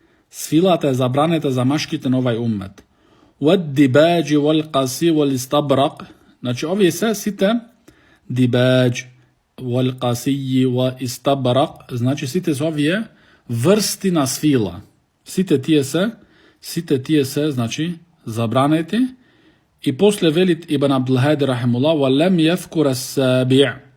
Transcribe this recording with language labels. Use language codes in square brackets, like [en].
[mk] Свилата е забрането за машките на овај уммет. [ar] والدباج والقصي والاستبرق. [mk] Значи овие се сите дибаџ, [ar] والقصي والاستبرق, [mk] значи сите се овие врсти на свила. Сите тие се значи забранети. И после велит Ибн Абдул-Хади рахимуллах [ar] ولم يذكر السابع.